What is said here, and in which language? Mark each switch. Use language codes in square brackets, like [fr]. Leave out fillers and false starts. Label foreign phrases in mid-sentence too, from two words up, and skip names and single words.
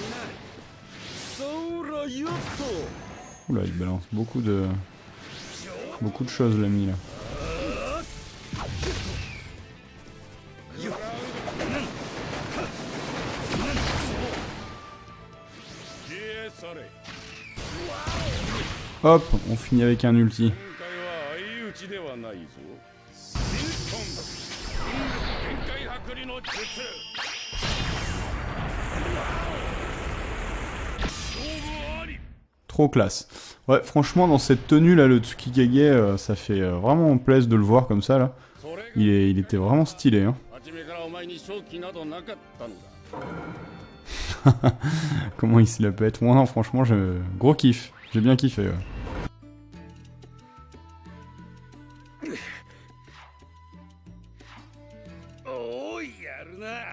[fr] Oula, il balance beaucoup de... Beaucoup de choses l'ami là. Hop, on finit avec un ulti. [ja] 今回は相打ちではないぞ。リントン限界剥離の術。勝負あり。 [fr] Trop classe. Ouais, franchement, dans cette tenue là, le Tsukikage, ça fait vraiment plaisir de le voir comme ça là. Il était vraiment stylé. Hein. [ja] 初めからお前に勝機などなかったのだ。 [fr] Comment il se la pète. Moi, non, franchement, gros kiff. J'ai bien kiffé. Ouais. [ja] おいやるな。